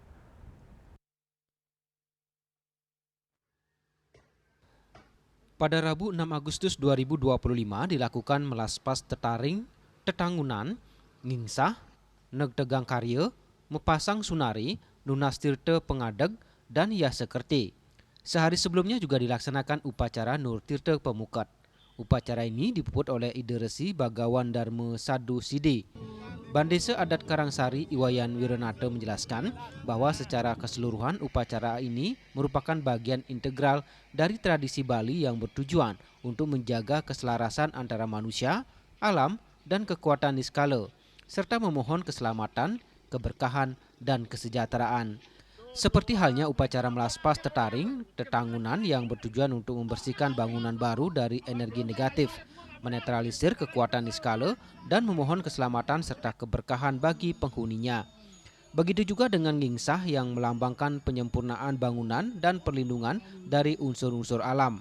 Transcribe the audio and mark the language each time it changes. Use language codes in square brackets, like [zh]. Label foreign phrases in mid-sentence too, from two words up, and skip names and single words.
[id] Pada Rabu 6 Agustus 2025 dilakukan [ban] melaspas tetaring, tetangunan, ngingsah, negdegang karya, mepasang sunari, nunas tirta pengadeg, [id] dan yasekerti. Sehari sebelumnya juga dilaksanakan upacara Nur Tirta Pemukat. Upacara ini dipuput oleh Ide Resi Bagawan Dharma Sadu Sidi. Bandesa Adat Karangsari Iwayan Wiranata menjelaskan bahwa secara keseluruhan upacara ini merupakan bagian integral dari tradisi Bali yang bertujuan untuk menjaga keselarasan antara manusia, alam, dan kekuatan niskala, serta memohon keselamatan, keberkahan, dan kesejahteraan. Seperti halnya upacara [ban] melaspas tetaring, tetangunan [id] yang bertujuan untuk membersihkan bangunan baru dari energi negatif, menetralisir kekuatan niskala, dan memohon keselamatan serta keberkahan bagi penghuninya. Begitu juga dengan ngingsah yang melambangkan penyempurnaan bangunan dan perlindungan dari unsur-unsur alam.